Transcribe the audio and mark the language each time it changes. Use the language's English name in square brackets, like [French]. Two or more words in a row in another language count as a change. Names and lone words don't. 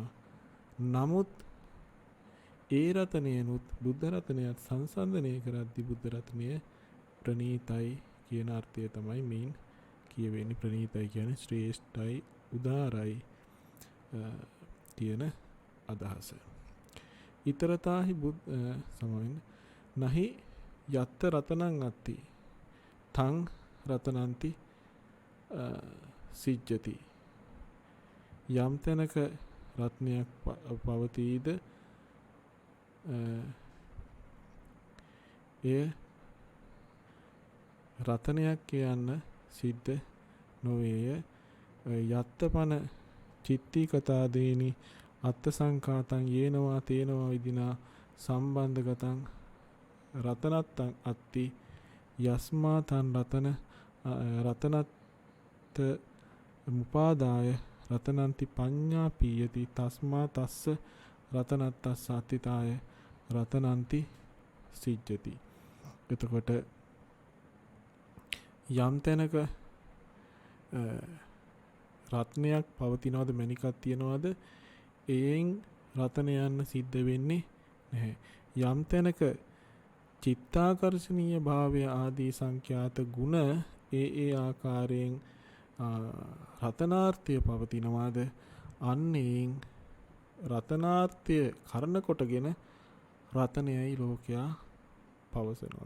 [Sinhala] නමුත් ඒ රතනයනුත් බුද්ධ රතනයත් සංසන්දනය කරද්දී බුද්ධ රතනය ප්‍රණීතයි කියන අර්ථය තමයි මේන් කියවෙන්නේ. ප්‍රණීතයි කියන්නේ ශ්‍රේෂ්ඨයි, උදාරයි කියන අදහස. [Pali] ඊතරතාහි සමවෙන්න නහි යත්ත රතනං අත්ති තං රතනන්ති සිජ්ජති. [Sinhala] යම් තැනක රත්නයක් පවතීද එය රතනයක් කියන්න සිද්ධ නොවේය. [Pali] යත්තපන චිත්ති කතාදේනි අත්ත සංඛාතං යේනවා තේනවා විදිනා සම්බන්ධගතං රතනත්තං අත්ති යස්මා තන් රතනත්ත මුපාදාය රතනන්ති පඤ්ඤා පීයති තස්මා තස්ස රතනත්තස්ස අත්තිතාය රතනන්ති සිජ්ජති. [Sinhala] එතකොට යම් තැනක රත්නයක් පවතිනවද මණිකක් තියනවද එයින් රතන යන්න සිද්ධ වෙන්නේ නැහැ. යම් තැනක චිත්තාකර්ෂණීය භාවය ආදී සංඛ්‍යාත ගුණ ඒ ආකාරයෙන් රතනාර්ථය පවතිනවාද අන්නේන් රතනාර්ථය කරන කොටගෙන රතනයයි ලෝකයා පවසනවා.